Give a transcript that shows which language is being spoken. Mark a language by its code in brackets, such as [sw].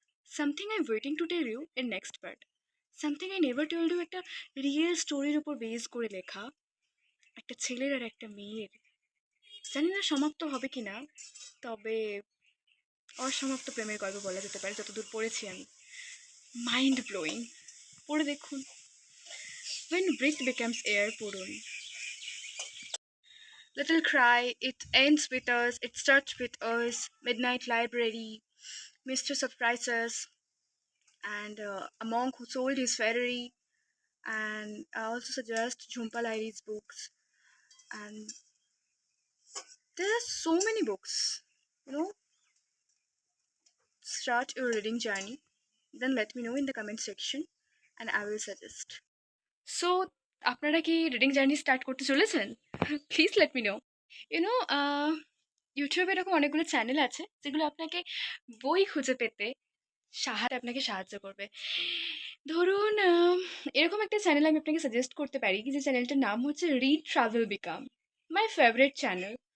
[bn] Something I waiting to tell you এর next part. Something I never told you একটা real স্টোরির উপর base করে লেখা, একটা ছেলের আর একটা মেয়ের। জানি না সমাপ্ত হবে কি না, তবে অসমাপ্ত প্রেমের গল্প বলা যেতে পারে যতদূর পড়েছি আমি। Mind blowing. পড়ে দেখুন। When breath becomes air পড়ুন। [en] Little Cry, It Ends With Us, It Starts With Us, Midnight Library, Mistress of Prices, and A Monk Who Sold His Ferrari. And I also suggest Jhumpa Lahiri's books. And there are so many books. You know, start your reading journey. Then let me know in the comment section, and I will suggest. [bn] So, আপনারা কি reading journey start করতে চলেছেন? [en] Please let me know. [bn] YONO ইউটিউবে এরকম অনেকগুলো channel আছে যেগুলো আপনাকে বই খুঁজে পেতে আপনাকে সাহায্য করবে। ধরুন এরকম একটা চ্যানেল আমি আপনাকে সাজেস্ট করতে পারি, যে চ্যানেলটার নাম হচ্ছে read travel become, [en] My favourite channel.